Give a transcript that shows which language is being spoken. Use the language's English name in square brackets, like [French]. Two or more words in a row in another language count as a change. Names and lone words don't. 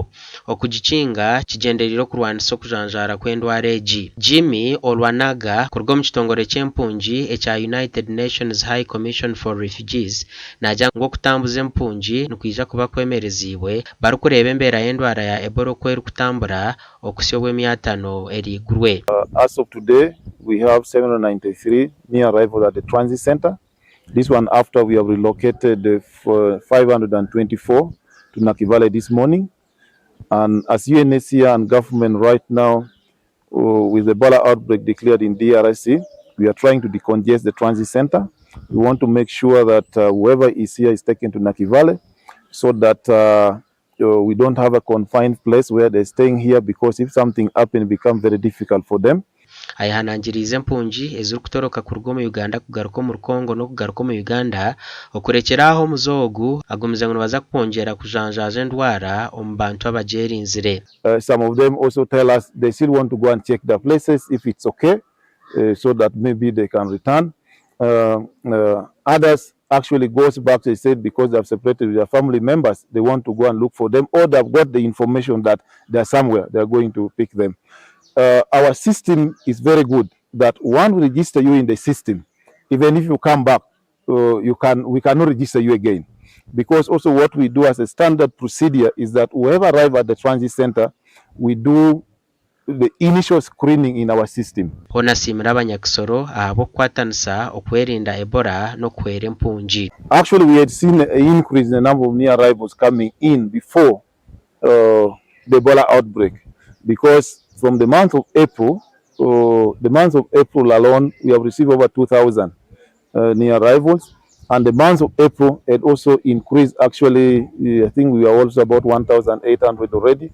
[Nyankole] Okugikinga kigenderire okurwanisa okujanjara kw'endwara egi. Jimmy Olwanaga kuruga omu kitongore ky'empungi ekya United Nations High Commission for Refugees nagira ngu okutambuza empungi nikwija kuba kwemerezibwe barikureeba embeera y'endwara ya Ebola oku erikutambura okusya obw'emyatano erigurwe. [English] As of today, we have 793 new arrivals at the transit center. This one after we have relocated 524 to Nakivale this morning. And as UNHCR and government right now, with the Ebola outbreak declared in DRC, we are trying to decongest the transit center. We want to make sure that whoever is here is taken to Nakivale so that we don't have a confined place where they're staying here, because if something happens, it becomes very difficult for them. [Nyankole] Ayihanangirize empungi eziri kutoroka kuruga mu Uganda kugaruka mu Congo no kugaruka mu Uganda okurekeraho muzogu agumiza ngo baza kwongera kujanjaza endwara omu bantu abagerinzire. [English] Some of them also tell us they still want to go and check the places if it's okay, so that maybe they can return. Others actually goes back, they said, because they have separated with their family members, they want to go and look for them, or they've got the information that they're somewhere, they're going to pick them. Our system is very good, that one will register you in the system. Even if you come back, we cannot register you again. Because also what we do as a standard procedure is that whoever arrive at the transit center, we do the initial screening in our system. [Nyankole] Honasimira abanyakisoro abo kwatanisa okwerinda Ebola no kwera empungi. [English] Actually, we had seen an increase in the number of new arrivals coming in before the Ebola outbreak, because from the month of April alone, we have received over 2,000 new arrivals. And the month of April had also increased. Actually, I think we are also about 1,800 already.